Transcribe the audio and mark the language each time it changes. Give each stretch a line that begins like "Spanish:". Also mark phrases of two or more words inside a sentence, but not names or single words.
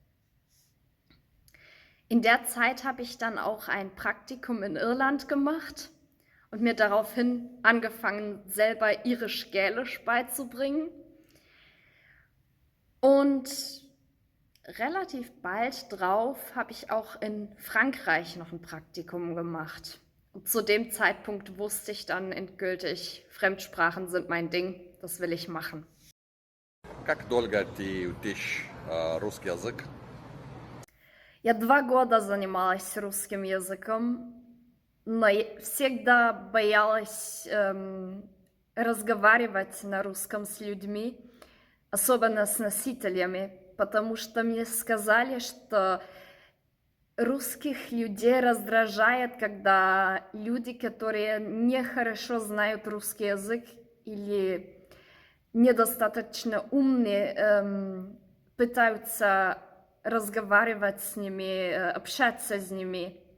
German: In der Zeit habe ich dann auch ein Praktikum in Irland gemacht und mir daraufhin angefangen, selber Irisch-Gälisch beizubringen. Und relativ bald drauf habe ich auch in Frankreich noch ein Praktikum gemacht. Und zu dem Zeitpunkt wusste ich dann endgültig, Fremdsprachen sind mein Ding, das will ich machen.
Russian: Как долго ты учишь русский язык? Я 2 года занималась русским языком, но всегда боялась разговаривать на русском с людьми, особенно с носителями, потому что мне сказали, что русских людей раздражает, когда люди, которые не хорошо знают русский язык или недостаточно умные, пытаются разговаривать с ними, общаться с ними.